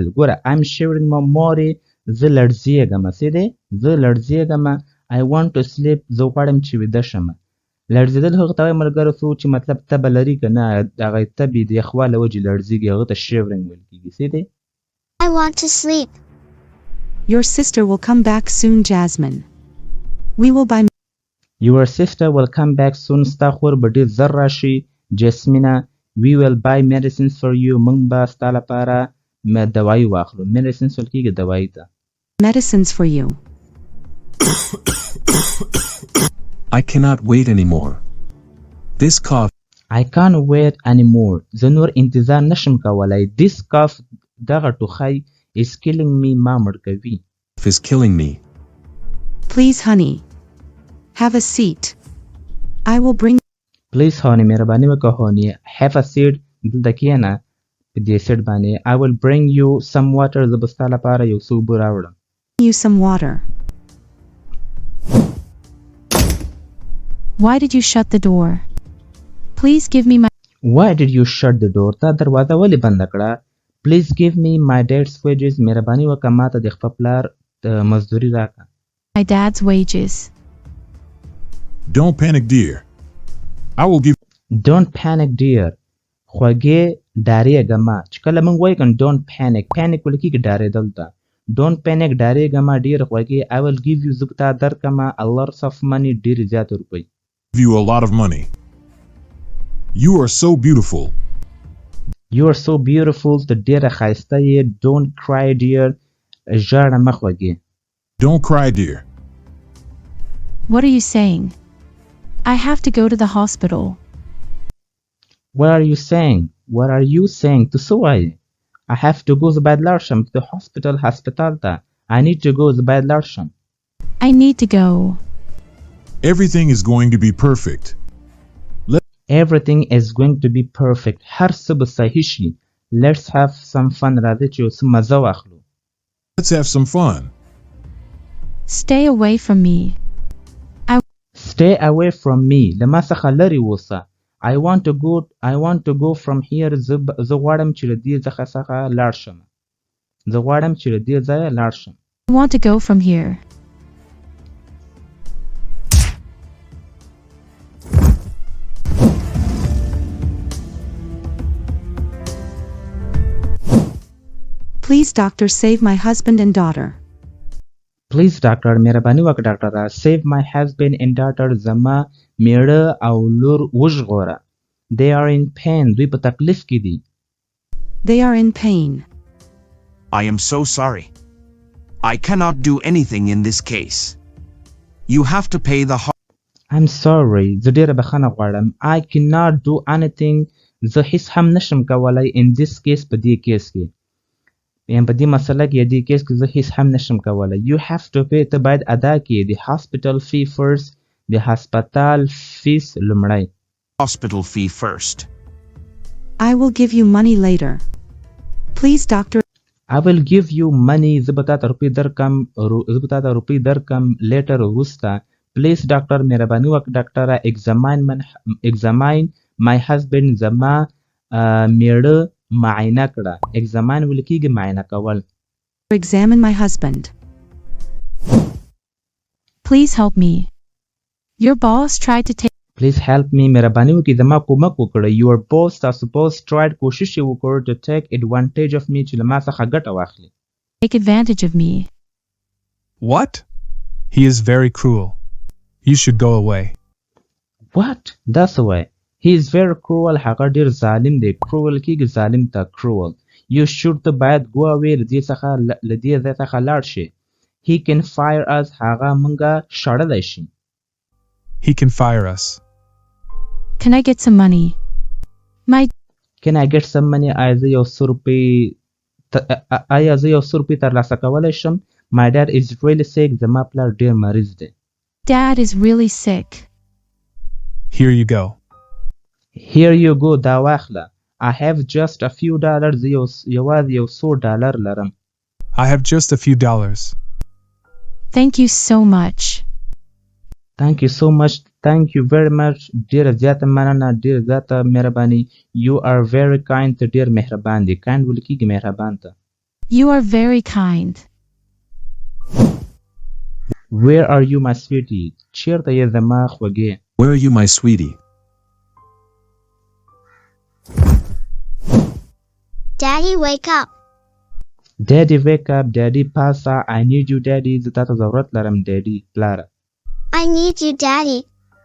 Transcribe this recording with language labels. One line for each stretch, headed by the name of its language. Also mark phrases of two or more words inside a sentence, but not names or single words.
English: ګوره I'm shivering, Mom.
Pashto: مورې زه لړزېږم. څه دی؟ زه لړزېږم.
English: I want to sleep.
Pashto: زه غواړم چې ویده شم. لړزېدل هغه ته وایي ملګرو څوک چې مطلب تبه لري که نه هغه تبې د یخوالي له وجې لړزېږي هغه ته shivering ویل کېږي. څه دی؟
English: I want to sleep. Your sister will come back soon, Jasmine. We will buy. Your sister will come back soon.
Pashto: ستا خور به ډېر زر راشي.
English: Jasmine, we will buy medicines for you.
Pashto: موږ به ستا لپاره دوایي واخلو. medicines ویل کېږي دوایي ته.
English: Medicines for you. I cannot wait anymore. This cough. I can't wait anymore.
Pashto: زه نور انتظار نشم کولی.
English: This cough
Pashto: دغه ټوخی
English: is killing me.
Pashto: ما مړ کوي.
English: Is killing me. Please, honey. Have a seat. I will bring. Please, honey.
Pashto: مهرباني وکړه
English: honey. Have a seat.
Pashto: دلته کښېنه په دې سیټ باندې.
English: I will bring you some water.
Pashto: زه به ستا لپاره یو څه اوبه راوړم.
English: You some water. Why did you shut the door? Please give me my. Why did you shut the door?
Pashto: تا دروازه ولې بنده کړه؟
English: Please give me my dad's wages.
Pashto: مهرباني وکړه ما ته د خپل پلار مزدوري راکړه.
English: My dad's wages. Don't panic, dear. I will give. Don't panic, dear.
Pashto: خوږې ډارېږه ما. چې کله موږ وایو کنه
English: don't panic.
Pashto: panic ولې کېږي ډارېدل ته.
English: Don't panic
Pashto: ډارېږه ما ډېر خوږې.
English: I will give you
Pashto: زه به تا درکړم
English: a lot of money
Pashto: ډېرې زیاتې روپۍ.
English: Give you a lot of money. You are so beautiful. You are so beautiful.
Pashto: ته ډېره ښایسته یې.
English: Don't cry, dear.
Pashto: ژاړه مه خوږې.
English: Don't cry, dear. What are you saying? I have to go to the hospital. What are you saying? What are you saying?
Pashto: ته څه وایې؟
English: I have to go.
Pashto: زه باید لاړ شم.
English: to the hospital.
Pashto: هسپتال ته.
English: I need to go.
Pashto: زه باید لاړ شم.
English: I need to go. Everything is going to be perfect. Everything is going to be perfect.
Pashto: هر څه به صحیح شي.
English: Let's have some fun.
Pashto: راځئ چې یو څه مزه واخلو.
English: Let's have some fun. Stay away from me. Stay away from me.
Pashto: له ما څخه لرې اوسه.
English: I want to go from here.
Pashto: زه غواړم چې له دې ځای څخه لاړ شم. زه غواړم چې له دې ځایه لاړ شم.
English: I want to go from here. Please, doctor, save my husband and daughter. Please, doctor.
Pashto: مهرباني وکړه ډاکټره.
English: Save my husband and daughter.
Pashto: زما میړه او لور وژغوره.
English: They are in pain.
Pashto: دوی په تکلیف کې دي.
English: They are in pain. I am so sorry. I cannot do anything in this case. You have to pay the I'm sorry.
Pashto: زه ډېره بخښنه غواړم.
English: I cannot do anything.
Pashto: زه هیڅ هم نشم کولای
English: in this case
Pashto: په دې کیس کې. یم په دې مسله کې دې کیس کې زه هیڅ هم نشم کولای.
English: You have to pay.
Pashto: ته باید ادا کړې.
English: The hospital fee first.
Pashto: د هسپتال فیس لومړی.
English: hospital fee first. I will give you money later. Please, doctor. I will give you money.
Pashto: زه به تا ته روپۍ درکم later وروسته.
English: Please, doctor.
Pashto: مهرباني وکړه ډاکټره.
English: examine my husband.
Pashto: زما میړه معاینه کړه. examine ولې کېږي معاینه کول.
English: Examine my husband. Please help me. Your boss tried to take. Please help me.
Pashto: مهرباني وکړئ زما کومک وکړئ.
English: Your boss
Pashto: تاسو
English: boss tried
Pashto: کوشش یې وکړ
English: to take advantage of me
Pashto: چې له ما څخه ګټه واخلي.
English: Take advantage of me. What? He is very cruel. You should go away. What?
Pashto: دا څه وایي؟
English: He is very cruel.
Pashto: هغه ډېر ظالم دی. cruel کېږي ظالم ته cruel.
English: You should
Pashto: ته باید
English: go away.
Pashto: له دې ځای څخه لاړ شي.
English: He can fire us.
Pashto: هغه موږ شړلی شي.
English: He can fire us. Can I get some money? Can I get some money?
Pashto: آیا زه یو څه روپۍ ترلاسه کولی شم؟
English: My dad is really sick.
Pashto: زما پلار ډېر مریض دی.
English: Dad is really sick. Here you go. Here you go.
Pashto: دا واخله.
English: I have just a few dollars.
Pashto: زه یوازې یو $100 لرم.
English: I have just a few dollars. Thank you so much. Thank you so much. Thank you very much.
Pashto: ډېره زیاته مننه. ډېره زیاته مهرباني.
English: You are very kind.
Pashto: ته ډېر مهربان دی. kind ولې کېږي مهربان ته.
English: You are very kind. Where are you my sweetie?
Pashto: چیرته یې زما خوږې؟
English: Where are you, my sweetie? Daddy, wake up. Daddy, wake up. Daddy, پاسه. I need you, daddy.
Pashto: زه تا ته ضرورت لرم daddy. پلاره.
English: I need you, Daddy.